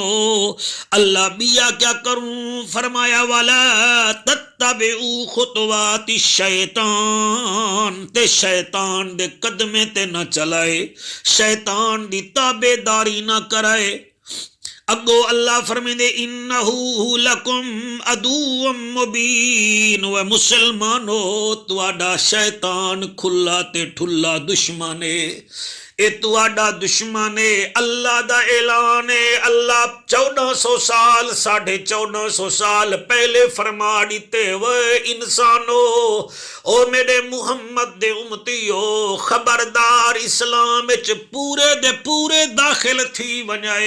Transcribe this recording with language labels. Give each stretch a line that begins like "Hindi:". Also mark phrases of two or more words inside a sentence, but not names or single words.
Saraiki: अल्लाह बिया क्या करूं, फरमाया
Arabic: ولا تتبعوا خطوات شيطان,
Saraiki: ते शैतान दे कदमे ते न चलाए, शैतान दी ताबेदारी न कराए। अगो अल्लाह फरमांदे
Arabic: إنه لكم عدو مبين,
Saraiki: व मुसलमानो तुहाडा शैतान खुला ते ठुला दुश्मन है, ए तुहाडा दुश्मन है। अल्लाह दा ऐलान है, अल्लाह 1400 साल 1450 साल पहले फरमा दिते, व इंसानो ओ मेरे मुहम्मद दे उम्मतियो खबरदार, इस्लाम विच पूरे दे पूरे दाखिल थी वञाए।